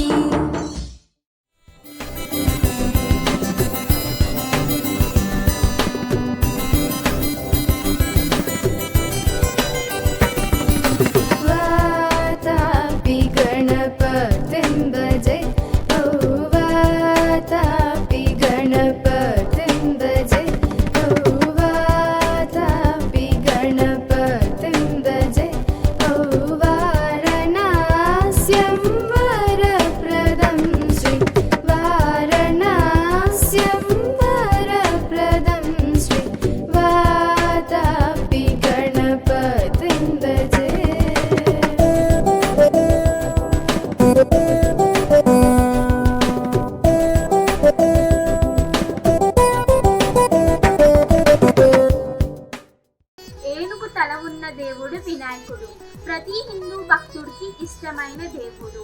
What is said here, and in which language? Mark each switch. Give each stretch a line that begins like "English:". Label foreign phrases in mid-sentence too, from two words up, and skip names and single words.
Sanskrit: वातापि गणपतिं भजे ॐ वातापि गणपतिं भजे ॐ वातापि गणपतिं भजे ॐ वारणास्यं वरप्रदं श्री वारणास्यं वरप्रदं श्री वातापि गणपतिं भजे
Telugu: ఏనుగు తల ఉన్న దేవుడు వినాయకుడు. ప్రతి హిందూ భక్తుడికి ఇష్టమైన దేవుడు.